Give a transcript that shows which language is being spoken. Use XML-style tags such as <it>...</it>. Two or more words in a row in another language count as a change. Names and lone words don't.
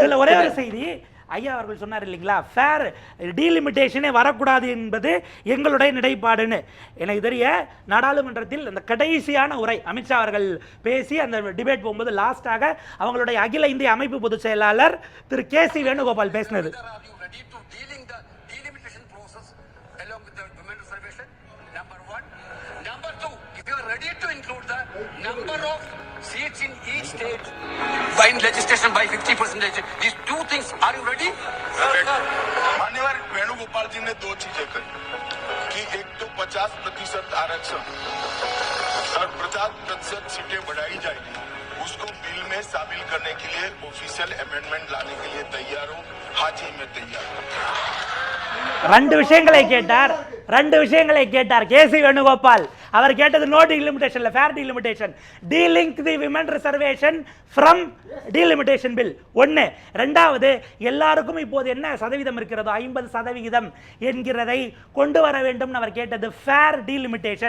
<ta>இல்ல ஒரே ஒரு செய்தி ஐயா அவர்கள் சொன்னார் இல்லைங்களா,</ta> <en>fair delimitation</en> <ta>வரக்கூடாது என்பது எங்களுடைய நிலைப்பாடுன்னு. எனக்கு தெரிய நாடாளுமன்றத்தில் அந்த கடைசியான உரை அமித்ஷா அவர்கள் பேசி அந்த டிபேட் போகும்போது லாஸ்டாக அவங்களுடைய அகில இந்திய அமைப்பு பொதுச் செயலாளர் திரு KC வேணுகோபால் பேசினது.</ta> <en>Seats in each state by legislation by 50%. These two things, are you ready?</en> <hi>माननीय वेणुगोपाल जी ने 2 चीजें कही कि एक तो 50% आरक्षण और 50% सीटें बढ़ाई जाएगी, उसको बिल में शामिल करने के लिए</hi> <en>official amendment</en> <hi>लाने के लिए तैयार हूं। हाँ जी, मैं तैयार हूं।</hi> <ta>ரெண்டு விஷயங்களை கேட்டார் KC வேணுகோபால். அவர் கேட்டது</ta> <en>no delimitation</en> <ta>இல்ல,</ta> <en>fair delimitation. delinking the women reservation from delimitation bill.</en> <ta>ஒன்னு. ரெண்டாவது, எல்லாருக்கும் இப்போது என்ன சதவீதம் இருக்கிறதோ 50% என்கிறதை கொண்டு வர வேண்டும் அவர் கேட்டது</ta> <en>fair delimitation.</en>